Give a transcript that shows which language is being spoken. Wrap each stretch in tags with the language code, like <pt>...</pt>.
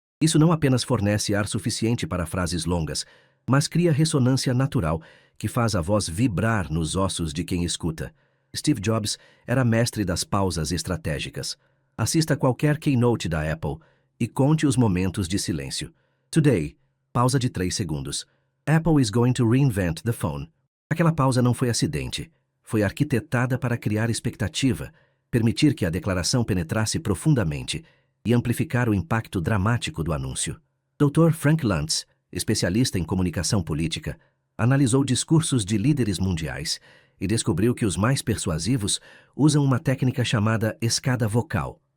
<pt>Isso não apenas fornece ar suficiente para frases longas, mas cria ressonância natural que faz a voz vibrar nos ossos de quem escuta. Steve Jobs era mestre das pausas estratégicas. Assista qualquer keynote da Apple e conte os momentos de silêncio. Today, pausa de 3 segundos.</pt> <en>Apple is going to reinvent the phone.</en> <pt>Aquela pausa não foi acidente. Foi arquitetada para criar expectativa, permitir que a declaração penetrasse profundamente e amplificar o impacto dramático do anúncio. Dr. Frank Luntz, especialista em comunicação política, analisou discursos de líderes mundiais e descobriu que os mais persuasivos usam uma técnica chamada escada vocal.</pt>